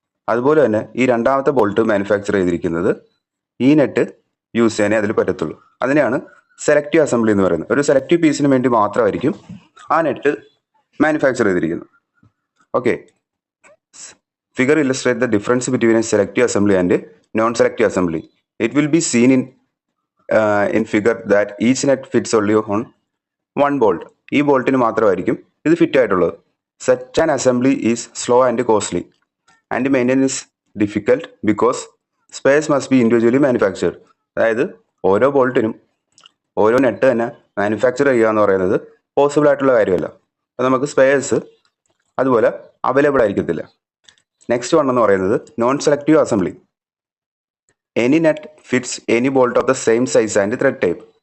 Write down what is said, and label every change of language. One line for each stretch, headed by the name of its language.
Malayalam: അതുപോലെ തന്നെ ഈ രണ്ടാമത്തെ ബോൾട്ട് മാനുഫാക്ചർ ചെയ്തിരിക്കുന്നത് ഈ നെറ്റ് യൂസ് ചെയ്യാനേ അതിൽ പറ്റത്തുള്ളൂ. അതിനെയാണ് സെലക്റ്റീവ് അസംബ്ലി എന്ന് പറയുന്നത്. ഒരു സെലക്റ്റീവ് പീസിന് വേണ്ടി മാത്രമായിരിക്കും ആ നെറ്റ് മാനുഫാക്ചർ ചെയ്തിരിക്കുന്നത്.
English: Okay, figure illustrate the difference between a selective assembly and non selective assembly. It will be seen in figure that each net fits only on one bolt.
Malayalam: ഈ ബോൾട്ടിന് മാത്രമായിരിക്കും ഇത് ഫിറ്റ് ആയിട്ടുള്ളത്.
English: Such an assembly is slow and costly and maintenance is difficult because spares must be individually manufactured.
Malayalam: അതായത് ഓരോ ബോൾട്ടിനും ഓരോ net തന്നെ manufacture ചെയ്യുക എന്ന് പറയുന്നത് പോസിബിൾ ആയിട്ടുള്ള കാര്യമല്ല. അപ്പോൾ നമുക്ക് സ്പെയർസ് അതുപോലെ അവൈലബിൾ ആയിരിക്കത്തില്ല.
English: next one
Malayalam: എന്ന് പറയുന്നത്
English: Non selective assembly. Any net fits any bolt of the same size and thread type.